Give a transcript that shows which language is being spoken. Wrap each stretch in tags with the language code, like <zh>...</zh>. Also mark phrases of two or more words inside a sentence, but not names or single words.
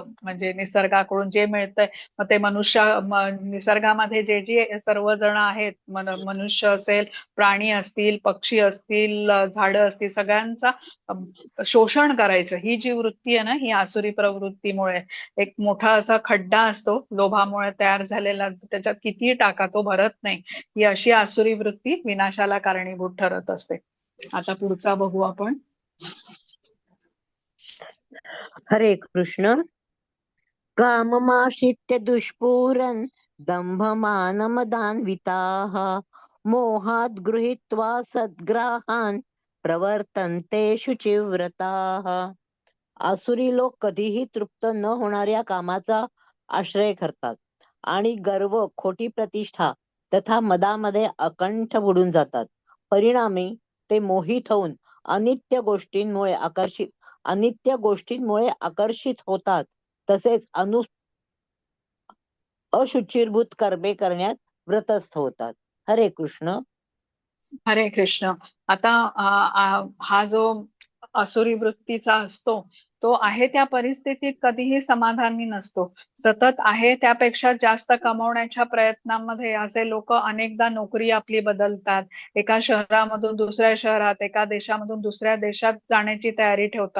<mr>म्हणजे निसर्गाकडून जे मिळतंय मग ते निसर्गामध्ये जे जे सर्वजण आहेत, मनुष्य असेल, प्राणी असतील, पक्षी असतील, झाडं असतील, सगळ्यांचा शोषण करायचं, ही जी वृत्ती आहे ना, ही आसुरी प्रवृत्तीमुळे. एक मोठा असा खड्डा असतो लोभामुळे तयार झालेला, त्याच्यात कितीही टाका तो भरत नाही. ही अशी आसुरी वृत्ती विनाशाला कारणीभूत ठरत असते. आता पुढचा बघू आपण. हरे कृष्ण.</mr> <sa>काममाश्रित्य दुष्पूरन् दम्भमानमदान्विताः मोहात् गृहीत्वा सद्ग्राहान् प्रवर्तन्ते शुचिव्रताः.</sa> <mr>आसुरी लोक कधीही तृप्त न होणाऱ्या कामाचा आश्रय करतात आणि गर्व, खोटी प्रतिष्ठा तथा मदामध्ये अकंठ बुडून जातात. परिणामी ते मोहित होऊन अनित्य गोष्टींमुळे आकर्षित होतात. तसेच अशुचिर्भूत कर्मे करण्यात व्रतस्थ होतात. हरे कृष्ण. हरे कृष्ण. आता हा जो आसुरी वृत्तीचा असतो तो आहे त्या परिस्थितीत कधीही समाधानी नसतो. सतत आहे त्यापेक्षा जास्त कमवण्याच्या प्रयत्नांमध्ये असे लोक अनेकदा नोकरी आपली बदलतात, एका शहरामधून दुसऱ्या शहरात, एका देशामधून दुसऱ्या देशात जाण्याची तयारी ठेवतात.</mr>